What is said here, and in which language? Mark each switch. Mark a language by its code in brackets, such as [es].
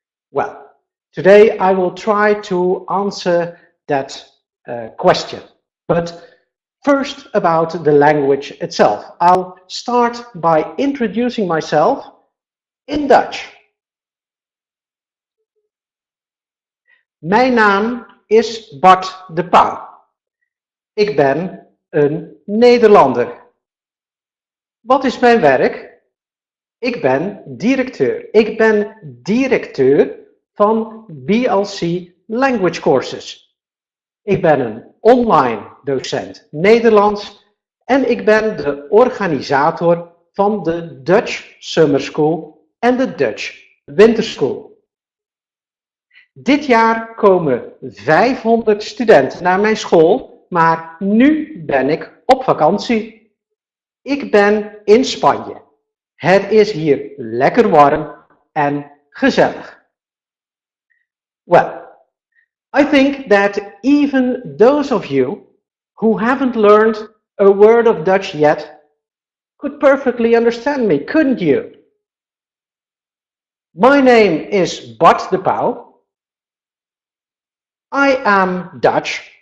[en] Well, today I will try to answer that question. But first, about the language itself. I'll start by introducing myself in Dutch. [nl] Mijn naam is Bart de Pauw. Ik ben een Nederlander. Wat is mijn werk? Ik ben directeur. Ik ben directeur van BLC Language Courses. Ik ben een online docent Nederlands en ik ben de organisator van de Dutch Summer School en de Dutch Winter School. Dit jaar komen 500 studenten naar mijn school, maar nu ben ik op vakantie. Ik ben in Spanje. Het is hier lekker warm en gezellig. [en] Well, I think that even those of you who haven't learned a word of Dutch yet could perfectly understand me, couldn't you? My name is Bart de Pauw. I am Dutch.